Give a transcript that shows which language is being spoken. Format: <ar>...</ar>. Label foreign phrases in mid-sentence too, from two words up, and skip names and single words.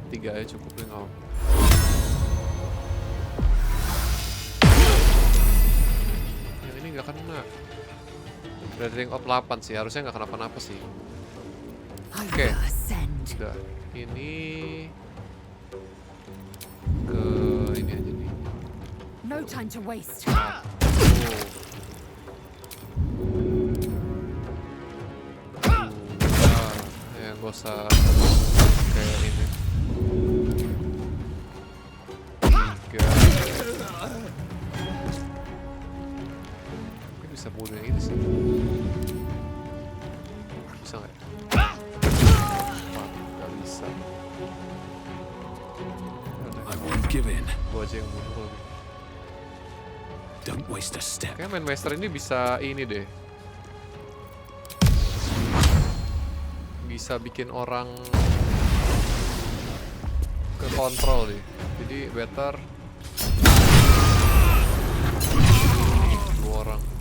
<id>3 aja cukup nih nggak apa. Yang ini nggak kena. Udah ring out 8 sih, harusnya nggak kenapa-napa sih. Oke, udah. Ini ke ini aja nih.</id> <en>No time to waste.</en> <id>Ya gak usah kayak ini. 3. Mungkin bisa bunuh yang ini sih. Bisa nggak? Nggak bisa.</id> <en>I won't give in.</en> <id>Gua aja yang bunuh kalau gitu.</id> <en>Don't waste a step.</en> <id>Kayaknya main master ini bisa ini deh. Bisa bikin orang ke kontrol deh. Jadi better 2 orang.</id>